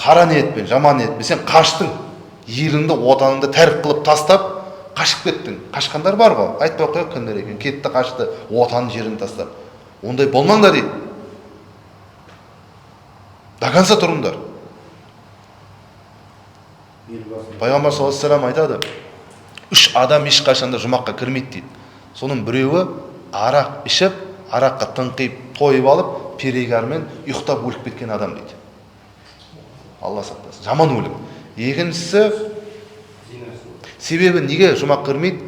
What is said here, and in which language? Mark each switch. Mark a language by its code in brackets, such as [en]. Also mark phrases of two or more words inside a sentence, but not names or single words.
[kk] қара ниетпен, жаман ниетпен сен қаштың, еліңді, отаныңды тәрк қылып тастап, қашып кеттің. Қашқандар бар ғой, айтпай қояйық кімдер екен, кетті, қашты, отанын, жерін тастап. Ондай болмаңдар дейді. [ru] До конца [kk] тұрыңдар. Пайғамбар [ar] صلى الله عليه وسلم [kk] айтады, 3 адам ешқашанда жұмаққа кірмейді дейді. Соның біреуі арақ ішіп, араққа тыңқиып, тойып алып, перегармен ұйықтап өліп кеткен адам дейді. Алла сақтасын. Жаман өлім. Екіншісі, себебі неге жұмақ кірмейді?